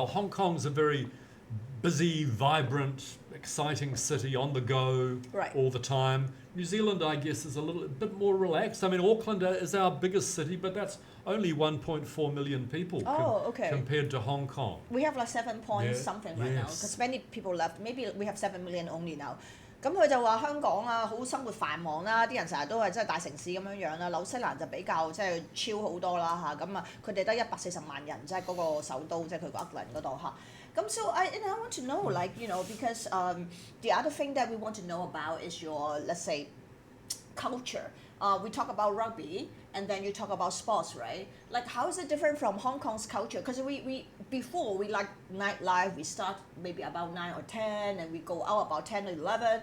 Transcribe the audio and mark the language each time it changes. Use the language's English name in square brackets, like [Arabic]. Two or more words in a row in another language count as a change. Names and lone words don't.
[English] Hong Kong's a very busy, vibrant, exciting city on the go Right. all the time. New Zealand, I guess, is a bit more relaxed. I mean, Auckland is our biggest city, but that's only 1.4 million people Okay. compared to Hong Kong. We have like 7 point something right now because many people left. Maybe we have 7 million only now. [Cantonese] 咁佢就話香港好生活繁忙啦，啲人成日都係真係大城市咁樣樣啦。紐西蘭就比較即係超好多啦嚇，咁佢哋得140萬人，即係嗰個首都，即係佢個 Auckland 嗰度嚇。 [English] 咁 so I want to know like because the other thing that we want to know about is your, let's say, culture. We talk about rugby and then you talk about sports, right? Like how is it different from Hong Kong's culture? Because before we like nightlife, we start maybe about 9 or 10 and we go out about 10 or 11.